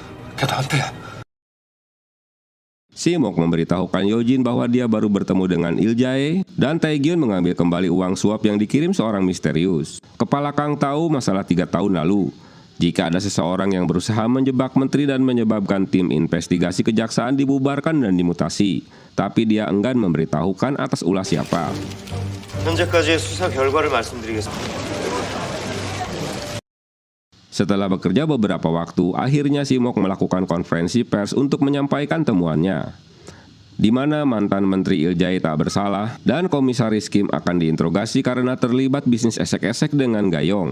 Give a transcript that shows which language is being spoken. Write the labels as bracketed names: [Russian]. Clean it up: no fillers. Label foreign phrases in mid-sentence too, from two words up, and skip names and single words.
[Indonesian] Si-mok memberitahukan Yojin bahwa dia baru bertemu dengan Il-jae dan Tae-gyun mengambil kembali uang suap yang dikirim seorang misterius. Kepala Kang tahu masalah 3 tahun lalu. Jika ada seseorang yang berusaha menjebak menteri dan menyebabkan tim investigasi kejaksaan dibubarkan dan dimutasi, tapi dia enggan memberitahukan atas ulah siapa. [Korean] 현재까지의 수사 결과를 말씀드리겠습니다. [Indonesian] Setelah bekerja beberapa waktu, akhirnya Si-mok melakukan konferensi pers untuk menyampaikan temuannya, di mana mantan Menteri Il-jae tak bersalah dan Komisaris Kim akan diinterogasi karena terlibat bisnis esek-esek dengan Gayong.